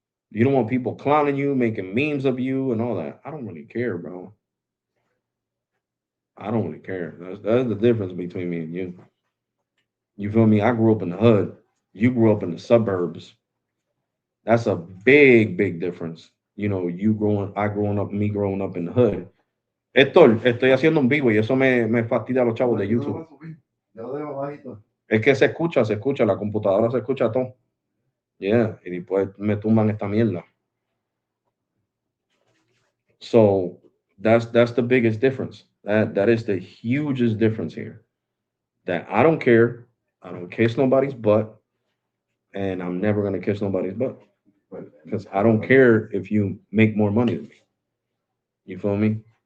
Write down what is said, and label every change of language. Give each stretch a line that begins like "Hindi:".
English: You don't want people clowning you, making memes of you, and all that. I don't really care, bro. I don't really care. That's the difference between me and you. You feel me? I grew up in the hood. You grew up in the suburbs. That's a big, big difference. You know, me growing up in the hood.
Spanish: Héctor, estoy haciendo un vivo y eso me fastidia a los chavos de Yo no lo voy YouTube. a subir. Yo lo dejo bajito. Es que se escucha, la computadora se escucha todo. Yeah, y después me tumban esta mierda.
English: So that's the biggest difference. That is the hugest difference here. That I don't care. I don't kiss nobody's butt, and I'm never gonna kiss nobody's butt because I don't care if you make more money than me. You feel me?